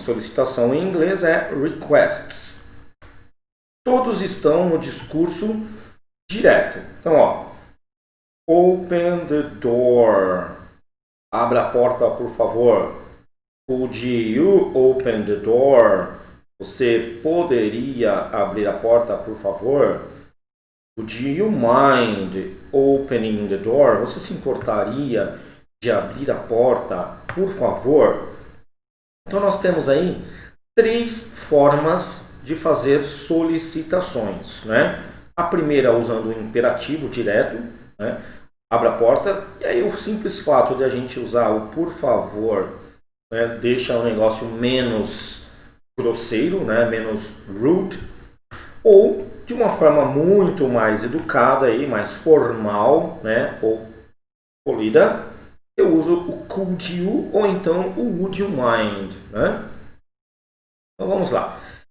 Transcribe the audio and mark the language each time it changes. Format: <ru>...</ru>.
<pt>Solicitação em inglês é requests. Todos estão no discurso direto. Então, ó,</pt> <en>open the door.</en> <pt>Abra a porta, por favor.</pt> <en>Could you open the door?</en> <pt>Você poderia abrir a porta, por favor?</pt> <en>Would you mind opening the door?</en> <pt>Você se importaria de abrir a porta, por favor? Então nós temos aí 3 formas de fazer solicitações, né? A primeira usando o imperativo direto, né? Abra a porta, e aí o simples fato de a gente usar o por favor, né, deixa o negócio menos grosseiro, né, menos rude, ou de uma forma muito mais educada, aí, mais formal, né, ou polida, eu uso o could you ou então o</pt> <en>would you mind,</en> <pt>né? Então vamos lá.</pt>